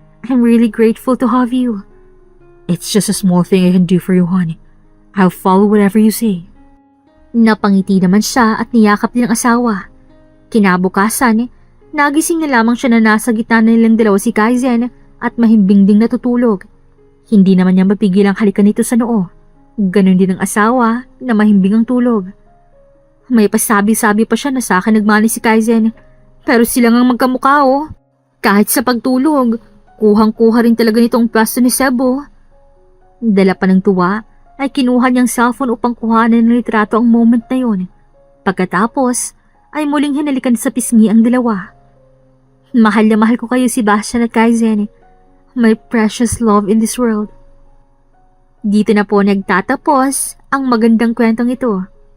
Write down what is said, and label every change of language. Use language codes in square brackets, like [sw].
[en] I'm really grateful to have you. It's just a small thing I can do for you, Han. I'll follow whatever you say. [tl] Napangiti naman siya at niyakap din ang asawa. Kinabukasan, nagising na lamang siya na nasa gitna na nilang dalawa si Kaizen at mahimbing ding natutulog. Hindi naman niya mapigil ang halikan nito sa noo. Ganon din ang asawa na mahimbing ang tulog. May pasabi-sabi pa siya na sa akin nagmani si Kaizen. Pero sila ngang magkamukha oh. Kahit sa pagtulog, kuhang-kuha rin talaga nitong pwesto ni Sebo. Dala pa ng tuwa ay kinuha niyang cellphone upang kuhanan ng litrato ang moment na yun. Pagkatapos ay muling hinalikan sa pisngi ang dalawa. Mahal na mahal ko kayo, Sebastian at Kaizen. [en] My precious love in this world. [tl] Dito na po nagtatapos ang magandang kwentong ito.